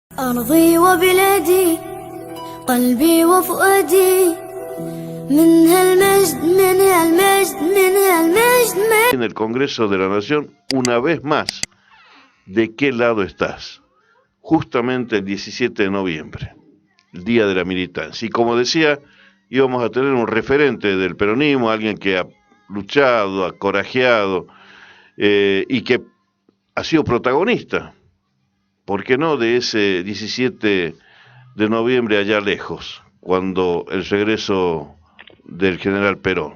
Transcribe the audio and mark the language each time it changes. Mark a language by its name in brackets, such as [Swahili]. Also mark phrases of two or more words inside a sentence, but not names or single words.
[Arabic] أرضي وبلادي قلبي وفؤادي منها المجد منها المجد منها المجد. [Spanish] En el Congreso de la Nación, una vez más, ¿de qué lado estás? Justamente el 17 de noviembre, el Día de la Militancia. Y como decía, íbamos a tener un referente del peronismo, alguien que ha luchado, ha corajeado y que ha sido protagonista, ¿por qué no?, de ese 17 de noviembre allá lejos, cuando el regreso del general Perón.